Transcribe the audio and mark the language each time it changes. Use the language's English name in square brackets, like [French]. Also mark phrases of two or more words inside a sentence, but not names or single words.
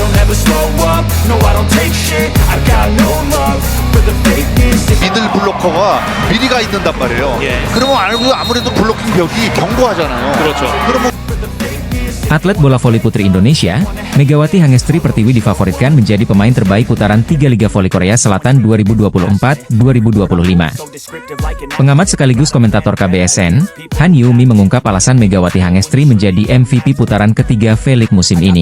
[English] never slow up, no I don't take shit, I got no love for the fakeness. [Korean] 미들 블로커가 미리가 있는단 말이에요. 예. 그러면 아무래도 블로킹 벽이 견고하잖아요. 그렇죠. 그러면 [Indonesian] Atlet bola voli putri Indonesia, Megawati Hangestri Pertiwi difavoritkan menjadi pemain terbaik putaran 3 Liga Voli Korea Selatan 2024-2025. Pengamat sekaligus komentator KBSN, Han Yumi mengungkap alasan Megawati Hangestri menjadi MVP putaran ketiga V-League musim ini.